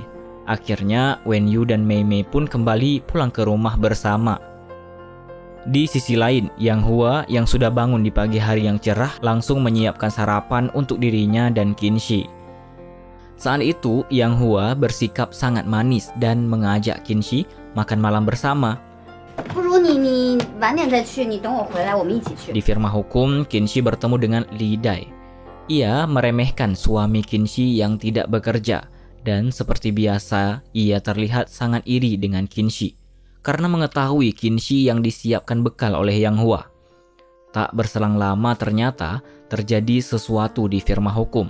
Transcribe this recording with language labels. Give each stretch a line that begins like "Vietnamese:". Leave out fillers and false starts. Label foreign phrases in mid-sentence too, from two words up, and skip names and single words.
Indonesian: Akhirnya Wenyu dan Mei Mei pun kembali pulang ke rumah bersama. Di sisi lain, Yang Hua yang sudah bangun di pagi hari yang cerah langsung menyiapkan sarapan untuk dirinya dan Qinxi. Saat itu Yang Hua bersikap sangat manis dan mengajak Qinxi makan malam bersama.
Chinese: 不如你晚点再去，你等我回来，我们一起去。
Indonesian: Di firma hukum, Qinxi bertemu dengan Li Dai. Ia meremehkan suami Qinxi yang tidak bekerja. Dan seperti biasa, ia terlihat sangat iri dengan Qinxi karena mengetahui Qinxi yang disiapkan bekal oleh Yang Hua. Tak berselang lama ternyata terjadi sesuatu di firma hukum.